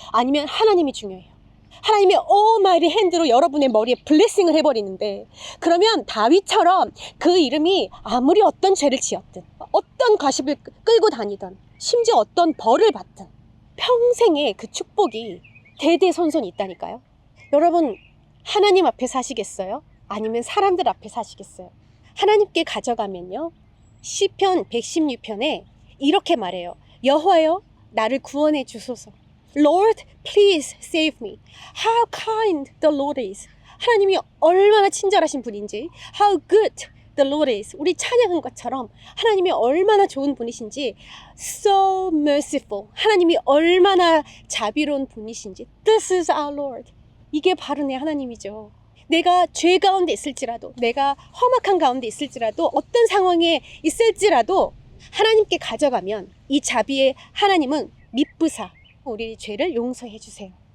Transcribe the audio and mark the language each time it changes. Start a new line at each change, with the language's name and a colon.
Korean: 아니면 하나님이 중요해요? 하나님의 오마이리 핸드로 여러분의 머리에 블레싱을 해버리는데, 그러면 다윗처럼 그 이름이 아무리 어떤 죄를 지었든 어떤 가십을 끌고 다니든 심지어 어떤 벌을 받든 평생의 그 축복이 대대손손 있다니까요. 여러분, 하나님 앞에 사시겠어요? 아니면 사람들 앞에 사시겠어요? 하나님께 가져가면요, 시편 116편에 이렇게 말해요. 여호와여, 나를 구원해 주소서.
English: Lord, please save me. How kind the Lord is.
Korean: 하나님이 얼마나 친절하신 분인지,
English: How good the Lord is.
Korean: 우리 찬양한 것처럼 하나님이 얼마나 좋은 분이신지,
English: So merciful.
Korean: 하나님이 얼마나 자비로운 분이신지,
English: This is our Lord.
Korean: 이게 바로 내 하나님이죠. 내가 죄 가운데 있을지라도, 내가 험악한 가운데 있을지라도, 어떤 상황에 있을지라도 하나님께 가져가면 이 자비의 하나님은 미쁘사 우리 죄를 용서해 주세요.